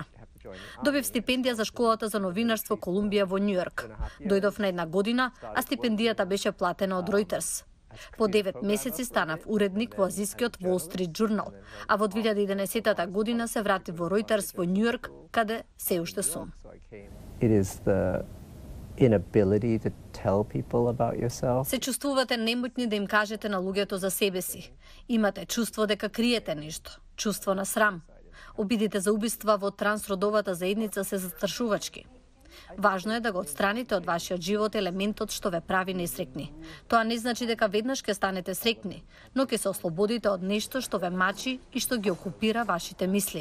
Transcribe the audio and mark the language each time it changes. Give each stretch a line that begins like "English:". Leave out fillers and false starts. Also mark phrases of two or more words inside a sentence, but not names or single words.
Macedonian: Добив стипендија за школата за новинарство Колумбија во Њујорк. Дојдов на 1 година, а стипендијата беше платена од Reuters. По 9 месеци станав уредник во азискиот Wall Street Journal, а во 2011 година се вратив во Reuters во Њујорк, каде се уште сум.
English: It is the inability to tell people about yourself.
Macedonian: Се чувствувате немотни да им кажете на луѓето за себе си. Имате чувство дека криете нешто, чувство на срам. Обидите за убиства во трансродовата заедница се застрашувачки. Важно е да го отстраните од вашиот живот елементот што ве прави несреќни. Тоа не значи дека веднаш ќе станете среќни, но ќе се ослободите од нешто што ве мачи и што ги окупира вашите мисли.